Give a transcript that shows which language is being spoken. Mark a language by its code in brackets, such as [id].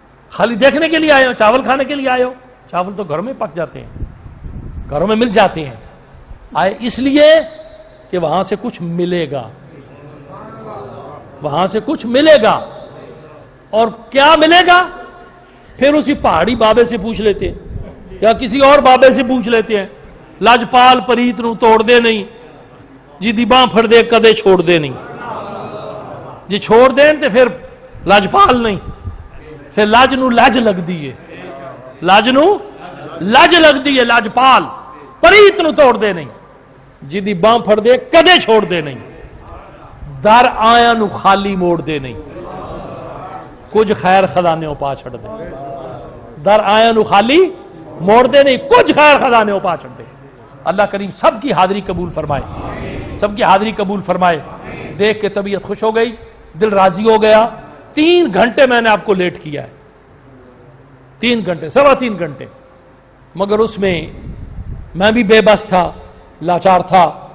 [ur] خالی دیکھنے کے لیے آئے ہو، چاول کھانے کے لیے آئے ہو؟ چاول تو گھروں میں پک جاتے ہیں، گھروں میں مل جاتے ہیں. آئے اس لیے کہ وہاں سے کچھ ملے گا، وہاں سے کچھ ملے گا. اور کیا ملے گا؟ پھر اسی پہاڑی بابے سے پوچھ لیتے ہیں یا کسی اور بابے سے پوچھ لیتے ہیں. [pa] لجپال پریت نو توڑ دے نہیں جی دی باں پھڑ دے کدے چھوڑ دے نہیں. [ur] جی چھوڑ دیں تو پھر لجپال نہیں، [pa] پھر لج نو لج لگ دیئے، لج نو لج لگ دیئے. لجپال پریت نو توڑ دے نہیں جی دی باں پھڑ دے کدے چھوڑ دے نہیں. در آیا نو خالی موڑ دے نہیں، کچھ خیر خزانے پا چھڑ دے. در آیا نو خالی موڑ دے نہیں، کچھ خیر خزانے پا چھڑ دے. [ur] اللہ کریم سب کی حاضری قبول فرمائے، سب کی حاضری قبول فرمائے. دیکھ کے طبیعت خوش ہو گئی، دل راضی ہو گیا. 3 گھنٹے میں نے آپ کو لیٹ کیا ہے، 3 گھنٹے، 3.25 گھنٹے. مگر اس میں میں بھی بے بس تھا، لاچار تھا.